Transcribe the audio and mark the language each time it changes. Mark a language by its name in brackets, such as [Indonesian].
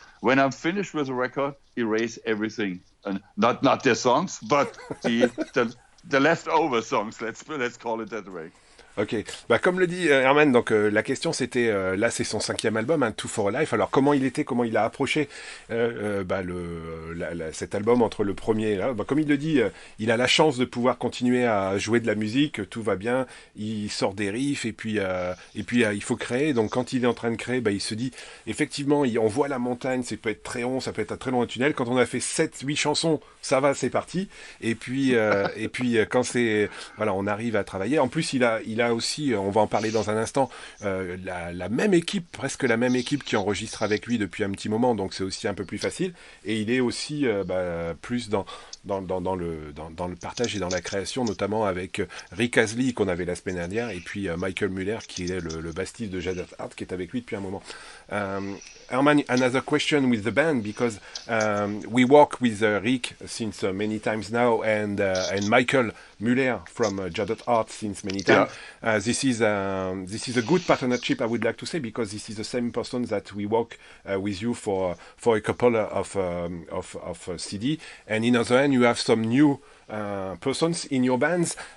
[English] When I'm finished with a record, erase everything, and not their songs, but the leftover songs. Let's call it that way. [French] Ok, comme le dit Herman, donc la question c'était, là c'est son 5e album, Two for a Life. Alors comment il a approché cet album entre le premier et là, comme il le dit, il a la chance de pouvoir continuer à jouer de la musique, tout va bien, il sort des riffs et puis il faut créer. Donc quand il est en train de créer, il se dit effectivement, on voit la montagne, ça peut être très long, ça peut être un très long tunnel. Quand on a fait 7-8 chansons, ça va, c'est parti. Et puis quand on arrive à travailler. En plus il a aussi, on va en parler dans un instant, la même équipe, presque la même équipe qui enregistre avec lui depuis un petit moment, donc c'est aussi un peu plus facile. Et il est aussi plus dans le partage et dans la création, notamment avec Rick Astley qu'on avait la semaine dernière, et puis Michael Müller qui est le bassiste de JADED qui est avec lui depuis un moment. [English] Herman, another question with the band, because we work with Rick since many times now, and Michael Müller from JADED since many times. Yeah. This is a good partnership, I would like to say, because this is the same person that we work with you for a couple of CD, and in other hand you have some new persons in your bands.